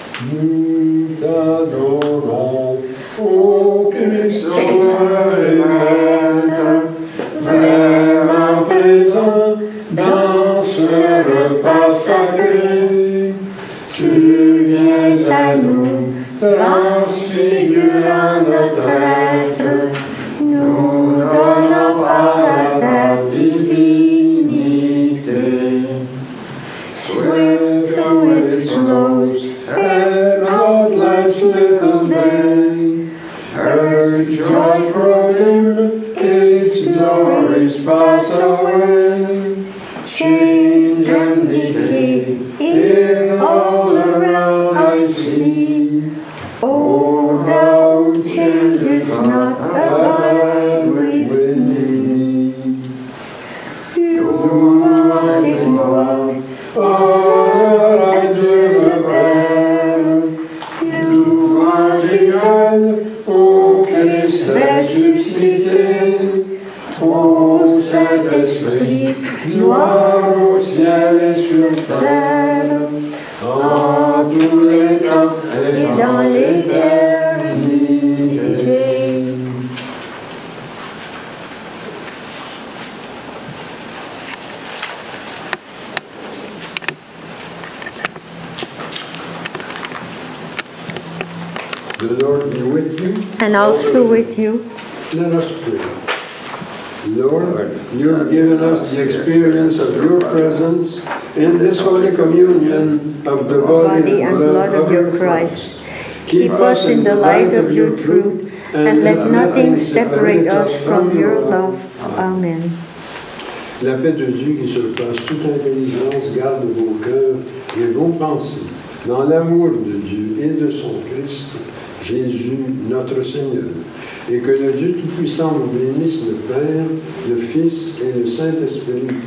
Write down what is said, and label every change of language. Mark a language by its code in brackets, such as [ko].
[fr] Nous t'adorons, ô Christ et Maître, vraiment présent dans ce repas sacré. Tu viens à nous, transfigurant notre être, nous donnons part à ta divinité. [en] Swift to its close, as Lord life's little day, earth's joy from him, its glories pass away. Change and decay, in all around I see. Oh, thou changes not, abide with me. [fr] Louange et gloire, à Dieu le Père. Louange et haine, ô Christ ressuscité. Ô Saint-Esprit, gloire au ciel et sur terre, en tous les temps et dans l'éternité. [en] The Lord be with you. And also with you. Let us pray. Lord, you have given us the experience of your presence in this Holy Communion of the body and blood of your Christ. Keep us in the light of your truth, and let nothing separate us from your love. Amen. [fr] La paix de Dieu qui surpasse toute intelligence garde vos cœurs et vos pensées dans l'amour de Dieu et de son Christ, Jésus notre Seigneur. Et que le Dieu Tout-Puissant vous bénisse, le Père, le Fils et le Saint-Esprit.